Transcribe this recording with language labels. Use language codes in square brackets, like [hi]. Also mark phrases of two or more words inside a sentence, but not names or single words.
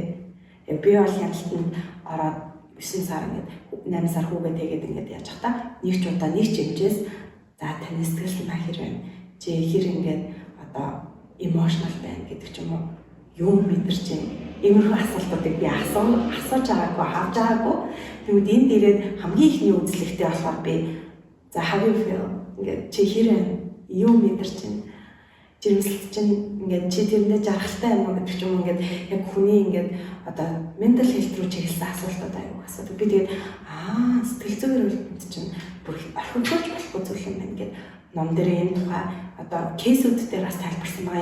[mn] Би бол хяналтанд ороод 9 сар ингээд 8 сар хүүгээ тэгээд ингээд яаж хата нэг ч удаа нэг ч эмчээс за таны сэтгэл санаа хэр байна? Чи хэр ингээд одоо emotional байна гэдэг ч юм уу юм мэдэрч юм. Иймэрхүү асуултуудыг би асууж байгаагүй, авч байгаагүй. Тэгвэл энэ дээрээ хамгийн ихний үзлэгтэй болохоор би за [en] how you feel [mn] ингээд чи хэр байна? Юу мэдэрч байна? Жирэмслэлт чинь ингээд чи тэрэндээ жаргалтай юм уу гэдэг ч юм уу ингээд яг хүний ингээд одоо [en] mental health [mn] руу чиглэсэн асуултууд аюу асуудаг. Би тэгээд сэтгэл зүйн эрүүл мэнд чинь бүр орхигдож болохгүй зүйл юм байна гэдэг ном дээр энэ тухай одоо кейсүүд дээр бас тайлбарсан байгаа.